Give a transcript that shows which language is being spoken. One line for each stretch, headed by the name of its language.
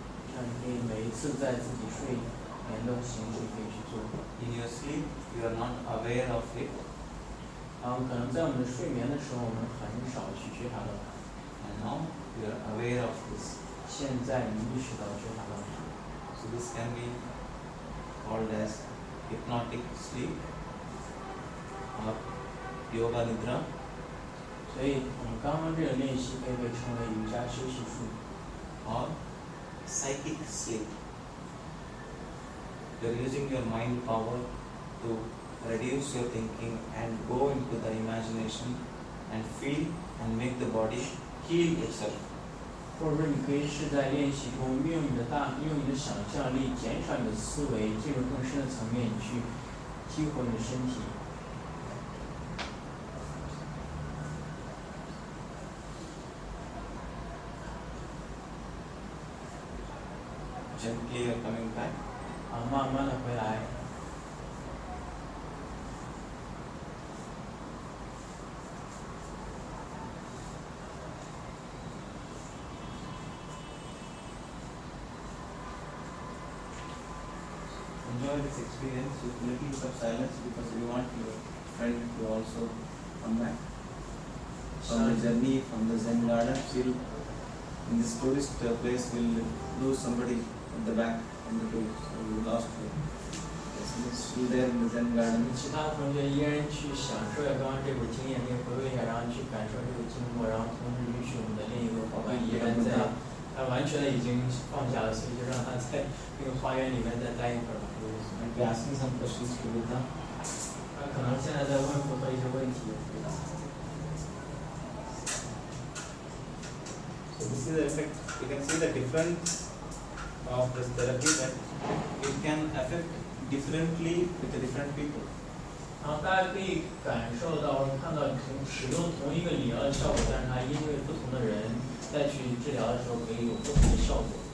Chinese: 这样你可以每一次在自己睡眠的形式可以去做。
English: In your sleep, you are not aware of it,
Chinese: 然后可能在我们的睡眠的时候，我们很少去觉察到它。
English: and now you are aware of this.
Chinese: 现在你意识到觉察到它，
English: So this can be called as hypnotic sleep or yoga nidra.
Chinese: 所以我们刚刚这个练习可以被称为瑜伽休息术，
English: or psychic sleep. You are using your mind power to reduce your thinking and go into the imagination and feel and make the body heal itself.
Chinese: 或者说你可以是在练习中运用你的想象力，减少你的思维，进入更深的层面，你去激活你的身体。
English: Gently you are coming back.
Chinese: 慢慢的回来。
English: Enjoy this experience with little bit of silence because we want your friend to also come back from the journey from the Zen garden. We'll, in this tourist place, we'll lose somebody at the back from the tour, so we lost her. Yes, he's still there in the Zen garden.
Chinese: 其他同学依然去享受一下刚刚这股经验，可以回味一下，然后去感受这个经过，然后同时允许我们的另一个伙伴依然在，他完全的已经放下了，所以就让他在那个花园里面再待一会儿吧。
English: Might be asking some questions to Buddha.
Chinese: 他可能现在在问佛陀一些问题。
English: So this is the effect. You can see the difference of this therapy that it can affect differently with the different people.
Chinese: 然后大家可以感受到、看到使用同一个理疗的效果，但是它因为不同的人再去治疗的时候，可以有不同的效果。